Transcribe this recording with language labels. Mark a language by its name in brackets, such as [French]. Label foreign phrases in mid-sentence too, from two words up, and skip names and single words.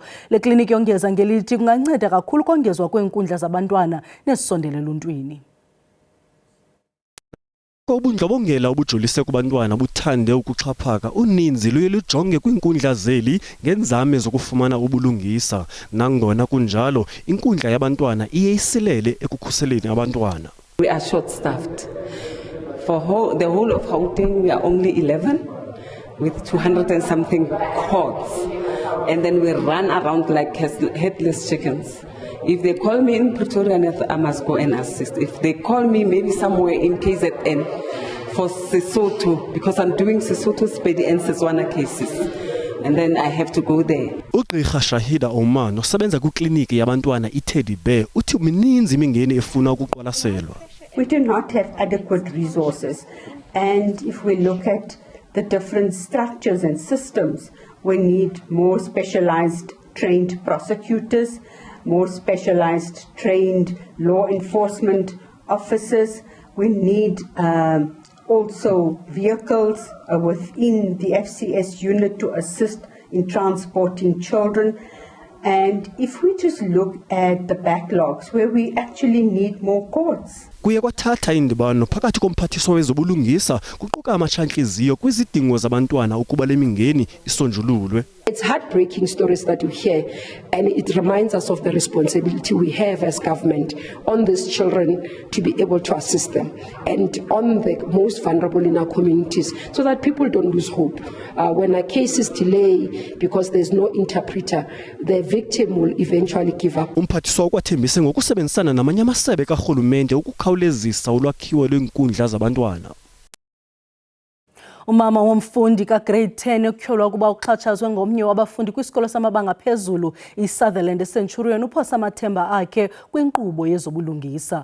[Xhosa] Le kliniki yongeza ngelithi kunganceda kakhulu ukongezwa kweenkundla zabantwana nezisondele eluntwini. Ubundlobongela obujolise kubantwana buthande ukuxhaphaka uninzi luye lujonge kwiinkundla zeli ngenzame zokufumana ubulungisa. Nangona kunjalo inkundla yabantwana iye isilele ekukhuseleni abantwana. [English] We are short-staffed. For the whole of Gauteng, we are only 11 with 200 and something courts. And then we run around like headless chickens. If they call me in Pretoria, I must go and assist. If they call me maybe somewhere in KZN for Sesotho, because I'm doing Sesotho, Sepedi and Setswana cases, and then I have to go there. [Xhosa] Ugqirha Shahida Oman osebenza kwikliniki yabantwana iTeddy Bear uthi mininzi imingeni efuna ukuqwalaselwa. [English] We do not have adequate resources, and if we look at the different structures and systems, we need more specialized trained prosecutors, more specialized trained law enforcement officers. We need also vehicles within the FCS unit to assist in transporting children. And if we just look at the backlogs where we actually need more courts. [Xhosa] Kuye kwathatha indibano phakathi komphathiswa wezobulungisa kuquka amatshanhliziyo kwizidingo zabantwana ukuba lemingeni isonjululwe. [English] It's heartbreaking stories that we hear, and it reminds us of the responsibility we have as government on these children to be able to assist them and on the most vulnerable in our communities so that people don't lose hope. When a case is delayed because there's no interpreter, the victim will eventually give up. [Xhosa] Umphathiswa ukwathembise ngokusebenzisana namanye amasebe karhulumente ukukhawulezisa ulwakhiwo lweenkundla zabantwana. Umama womfundi ka-grade 10 okutyholwa ukuba uxhatshazwe ngomnye wabafundi kwisikolo samabanga phezulu iSutherland eCenturion uphosa amathemba akhe kwinkqubo yezobulungisa.